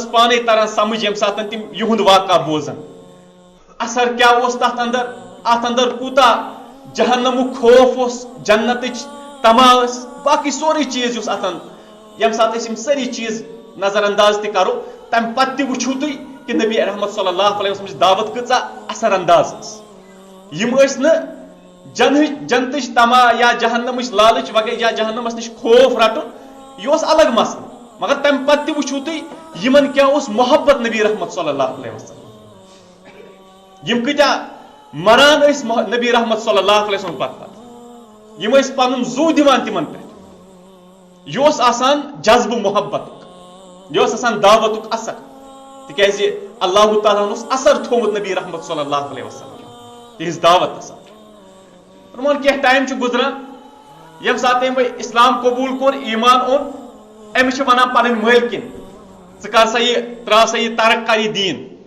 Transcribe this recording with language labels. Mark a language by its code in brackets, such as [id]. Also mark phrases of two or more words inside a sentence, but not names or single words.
[ks] پانے تران سمجھ ییٚمہِ ساتہٕ تِم یِہُنٛد واقعہ بوزن اثر کیاہ اوس تتھ اندر اتھ اندر کوٗتاہ جہنمُک خوف اوس جنتٕچ تما ٲس باقی سورُے چیٖز یُس اتن ییٚمہِ ساتہٕ أسۍ یِم سٲری چیٖز نظر انداز تہِ کرو تمہِ پتہٕ تہِ وٕچھو تُہۍ کہ نبی رحمت [ar] صلی اللہ علیہ وسلم [ks] دعوت کۭژاہ اثر انداز ٲس یم ٲسۍ نہٕ جنتٕچ تما یا جہنمٕچ لالٕچ وغیرہ یا جہنمس نِش خوف رٹُن یہِ اوس الگ مسلہٕ مگر تمہِ پتہٕ تہِ وٕچھو تُہۍ یمن کیاہ اوس محبت نبی رحمت [ar] صلی اللہ علیہ [ks] وسلم یم کۭتیاہ مران ٲسۍ نبی رحمت [ar] صلی اللہ علیہ وسلم [ks] پتہٕ یم ٲسۍ پنُن زُو دِوان تمن پٮ۪ٹھ یہِ اوس آسان جذبہٕ محبتُک یہِ اوس آسان دعوتُک اثر تِکیازِ اللہ تعالیٰ ہن اوس اثر تھومُت نبی رحمت [ar] صلی اللہ علیہ وسلم [ks] تہنٛز دعوتس فرمان کینٛہہ ٹایم چھُ گُزران ییٚمہِ ساتہٕ أمۍ اسلام قبوٗل کوٚر ایمان اوٚن أمِس چھِ ونان پنٕنۍ مٲلکِن ژٕ کر سا یہِ ترٛاو سا یہِ ترک کر یہِ دیٖن